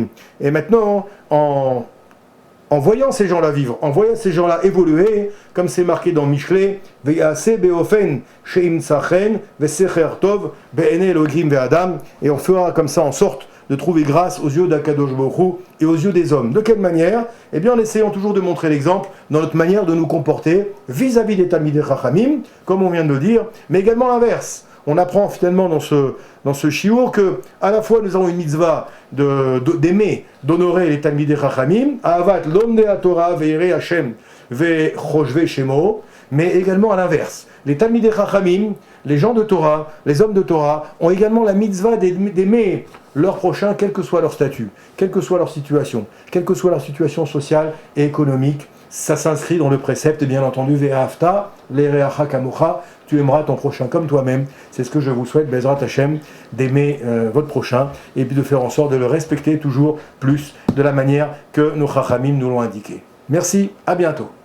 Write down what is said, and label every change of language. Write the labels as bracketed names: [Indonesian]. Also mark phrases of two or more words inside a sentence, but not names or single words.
[French] Et maintenant, en voyant ces gens-là vivre, en voyant ces gens-là évoluer, comme c'est marqué dans Mishlei, et on fera comme ça en sorte de trouver grâce aux yeux d' [Hebrew] הקדוש ברוך הוא [French] et aux yeux des hommes. De quelle manière? Eh bien, en essayant toujours de montrer l'exemple dans notre manière de nous comporter vis-à-vis des [Hebrew] תלמידי חכמים, [French] comme on vient de le dire, mais également l'inverse. On apprend finalement dans ce shiur que à la fois nous avons une mitzvah d'aimer, d'honorer les [Hebrew] תלמידי חכמים, אהבת לומדי תורה ויראי השם וחושבי שמו, [French] mais également à l'inverse. Les [Hebrew] תלמידי חכמים, [French] les gens de Torah, les hommes de Torah, ont également la mitzvah d'aimer leur prochain, quel que soit leur statut, quelle que soit leur situation sociale et économique. Ça s'inscrit dans le précepte, bien entendu, [Hebrew] ואהבת לרעך כמוך, [French] tu aimeras ton prochain comme toi-même. C'est ce que je vous souhaite, [Hebrew] בעזרת השם, [French] d'aimer votre prochain et puis de faire en sorte de le respecter toujours plus de la manière que nos chachamim nous l'ont indiqué. Merci, à bientôt.